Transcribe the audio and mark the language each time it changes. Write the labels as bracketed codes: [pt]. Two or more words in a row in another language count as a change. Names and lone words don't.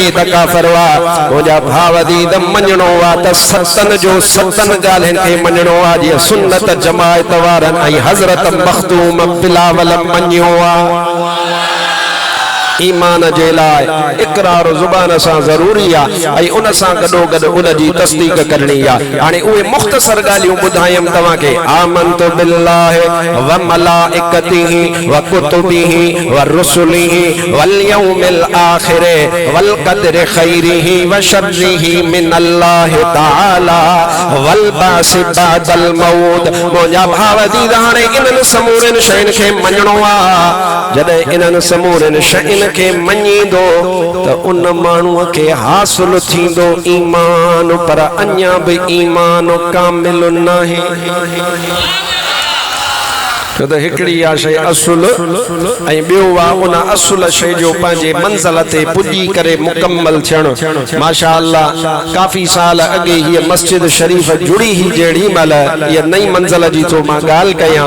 [sd] त काफ़िर आहे मुंहिंजा भाउ अज़ीज़ मञणो आहे त सतनि जो सतनि ॻाल्हियुनि खे मञणो आहे जीअं सुन्नत जमायत वारनि ऐं हज़रत मखदूम बिलावल मञियो आहे ईमान जे लाइ इक़रार ज़ुबान सां ज़रूरी आहे ऐं उन सां गॾो गॾु उन जी तस्दीक करणी आहे हाणे उहे मुख़्तसर ॻाल्हियूं ॿुधायमि तव्हांखे [ar] آمنت بالله وملائكته وكتبه ورسله واليوم الآخر والقدر خيره وشره من الله تعالى والبعث بعد الموت [sd] मुंहिंजा भाउ अज़ीज़ हाणे इन्हनि समूरनि शयुनि खे मञणो आहे जॾहिं इन्हनि समूरनि शयुनि के मञींदो त उन माण्हूअ खे हासिल थींदो ईमान पर अञा बि ईमान कामिल नाहे छो त हिकिड़ी आहे शइ असुल ऐं ॿियो आहे उन असुल शइ जो पंहिंजे मंज़िल ते पुॼी करे मुकम्मल थियणु माशा अल्लाह काफ़ी साल अॻे हीअ मस्जिद शरीफ़ जुड़ी ही जहिड़ी महिल इहा नई मंज़िल जी थो मां ॻाल्हि कयां